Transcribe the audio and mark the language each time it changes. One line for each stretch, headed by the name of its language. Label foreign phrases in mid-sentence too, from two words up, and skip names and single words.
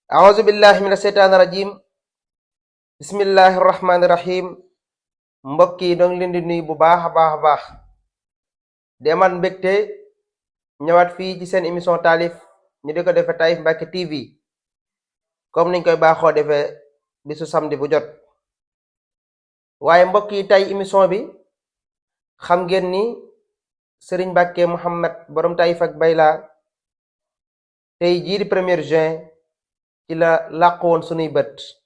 Arabic: أعوذ بالله من الشيطان الرجيم. بسم الله الرحمن الرحيم.
Wolof: Mbokk yi, ñoo ngi leen di nuyu bu baax a baax a baax. Di amaat mbégte ñëwaat fii ci seen émission taalif, ñu di ko defee Taif Mbacké T V, comme niñ koy baaxoo defee bisu samedi bu jot. Waaye mbokk yi, tey émission bi, xam ngeen ni Serigne Mbacké Mouhamed borom Taif ak Bayla, tey jii di
French: premier juin,
Wolof: ci la làqu woon sunuy bët.